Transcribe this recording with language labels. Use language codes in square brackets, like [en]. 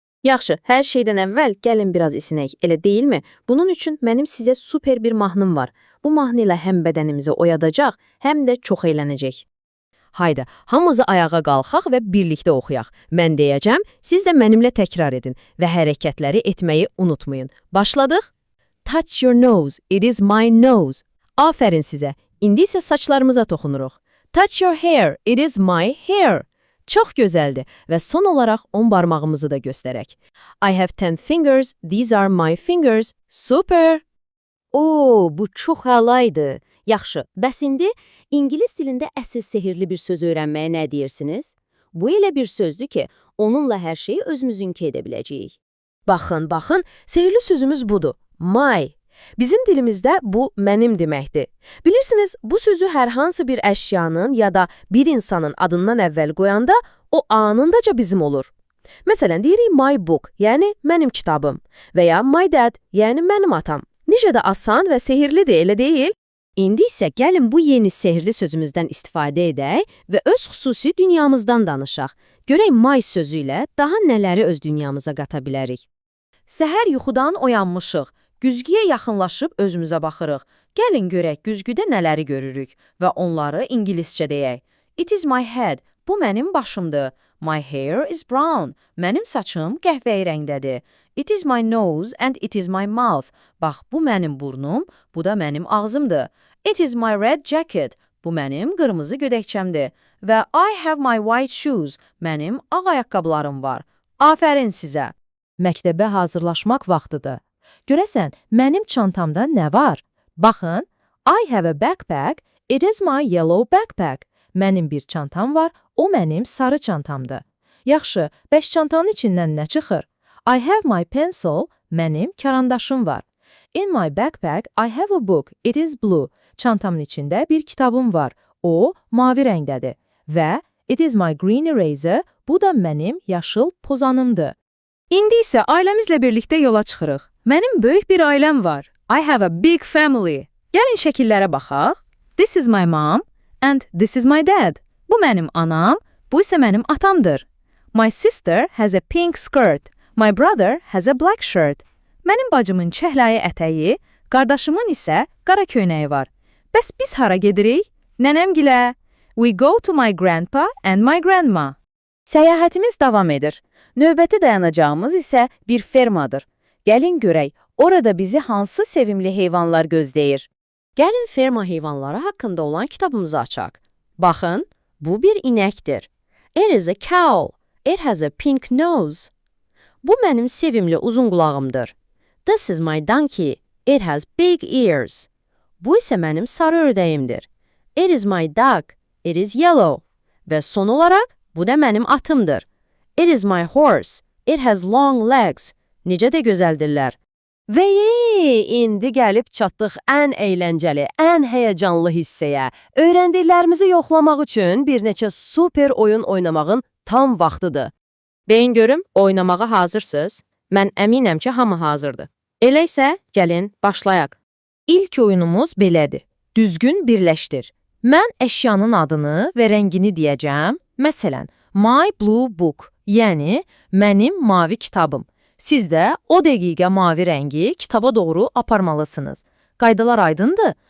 [az] Yaxşı, hər şeydən əvvəl gəlin biraz isinək, elə deyilmi? Bunun üçün mənim sizə super bir mahnım var. Bu mahnı ilə həm bədənimizi oyadacaq, həm də çox əylənəcək. Haydi, hamımızı ayağa qalxaq və birlikdə oxuyaq. Mən deyəcəm, siz də mənimlə təkrar edin və hərəkətləri etməyi unutmayın. Başladıq? [en] Touch your nose, it is my nose. [az] Afərin sizə. İndi isə saçlarımıza toxunuruq. [en] Touch your hair, it is my hair. [az] Çox gözəldir və son olaraq 10 barmağımızı da göstərək. [en] I have 10 fingers, these are my fingers. [az] Super! Oo, bu çox əlaydı. Yaxşı, bəs indi ingilis dilində əsl sehirli bir söz öyrənməyə nə deyirsiniz? Bu elə bir sözdür ki, onunla hər şeyi özümüzünkü edə biləcəyik. Baxın, sehirli sözümüz budur. [en] My. [az] Bizim dilimizdə bu mənim deməkdir. Bilirsiniz, bu sözü hər hansı bir əşyanın ya da bir insanın adından əvvəl qoyanda o anındaca bizim olur. Məsələn, deyirik [en] my book, [az] yəni mənim kitabım və ya [en] my dad, [az] yəni mənim atam. Necə də asan və sehirlidir, elə deyil? İndi isə gəlin bu yeni sehirli sözümüzdən istifadə edək və öz xüsusi dünyamızdan danışaq. Görək my sözü ilə daha nələri öz dünyamıza qata bilərik. Səhər yuxudan oyanmışıq. Güzgüyə yaxınlaşıb özümüzə baxırıq. Gəlin görək güzgüdə nələri görürük və onları ingiliscə deyək. [en] It is my head. [az] Bu mənim başımdır. [en] My hair is brown. [az] Mənim saçım qəhvəyi rəngdədir. [en] It is my nose and it is my mouth. [az] Bax, bu mənim burnum, bu da mənim ağzımdır. [en] It is my red jacket. [az] Bu mənim qırmızı gödəkçəmdir. Və [en] I have my white shoes. [az] Mənim ağ ayaqqabılarım var. Afərin sizə. Məktəbə hazırlaşmaq vaxtıdır. Görəsən, mənim çantamda nə var? [en] Baxın, I have a backpack. It is my yellow backpack. [az] Mənim bir çantam var, o mənim sarı çantamdır. Yaxşı, bəs çantanın içindən nə çıxır? [en] I have my pencil. [az] Mənim karandaşım var. [en] In my backpack, I have a book. It is blue. [az] Çantamın içində bir kitabım var. O, mavi rəngdədir. Və [en] it is my green eraser. [az] Bu da mənim yaşıl pozanımdır. İndi isə ailəmizlə birlikdə yola çıxırıq. Mənim böyük bir ailəm var. [en] I have a big family. [az] Gəlin şəkillərə baxaq. [en] This is my mom and this is my dad. [az] Bu mənim anam, bu isə mənim atamdır. [en] My sister has a pink skirt. My brother has a black shirt. [az] Mənim bacımın çəhrayı ətəyi, qardaşımın isə qara köynəyi var. Bəs biz hara gedirik? Nənəmgilə. [en] We go to my grandpa and my grandma. [az] Səyahətimiz davam edir. Növbəti dayanacağımız isə bir fermadır. Gəlin görək, orada bizi hansı sevimli heyvanlar gözləyir? Gəlin ferma heyvanları haqqında olan kitabımızı açaq. Baxın, bu bir inəkdir. [en] It is a cow. It has a pink nose. [az] Bu mənim sevimli uzun qulağımdır. [en] This is my donkey. It has big ears. [az] Bu isə mənim sarı ördəyimdir. [en] It is my dog. It is yellow. [az] Və son olaraq, bu da mənim atımdır. [en] It is my horse. It has long legs. [az] Necə də gözəldirlər. Və indi gəlib çatdıq ən əyləncəli, ən həyəcanlı hissəyə. Öyrəndiklərimizi yoxlamaq üçün bir neçə super oyun oynamağın tam vaxtıdır. Deyin görüm, oynamağa hazırsınız? Mən əminəm ki, hamı hazırdır. Elə isə, gəlin, başlayaq. İlk oyunumuz belədir. Düzgün birləşdir. Mən əşyanın adını və rəngini deyəcəm. Məsələn, [en] my blue book, [az] yəni mənim mavi kitabım. Siz də o dəqiqə mavi rəngi kitaba doğru aparmalısınız. Qaydalar aydındır?